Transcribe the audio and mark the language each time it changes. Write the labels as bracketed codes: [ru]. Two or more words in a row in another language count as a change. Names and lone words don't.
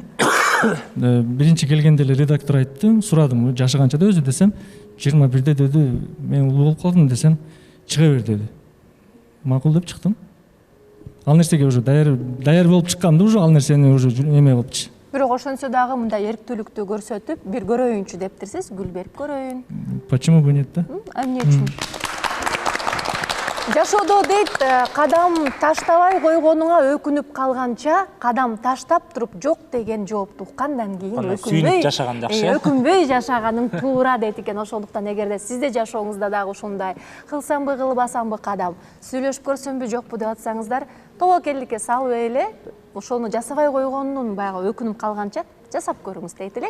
[ky] Биринчи келгенде эле редактор айтты, сурадым, жашы канчада өзү десем, 21-де деди, мен улуу болуп калдым десем, чыга бер деди. Макул деп чыктым. Ал нерсеге уже даяр болуп чыкканды, уже ал нерсени уже эме болупчу. Бирок ошонсо дагы мындай эрктүүлүктү көрсөтүп, бир көрөйүнчү дептирсиз, гүл берип көрөйүн. [ru] Почему бы нет, да? [ky] Эмне үчүн? Жашоодо дейт, кадам таштабай койгонуңа өкүнүп калганча, кадам таштап туруп жок деген жоопту уккандан кийин сүйүнүп жашаган жакшы. Өкүнбөй жашаганың туура дейт экен. Ошондуктан эгерде сизде жашооңузда дагы ушундай кылсамбы кылбасамбы кадам, сүйлөшүп көрсөмбү жокпу деп атсаңыздар, тобокелдикке салып эле ошону жасабай койгонунун баягы өкүнүп калганча жасап көрүңүз дейт элек.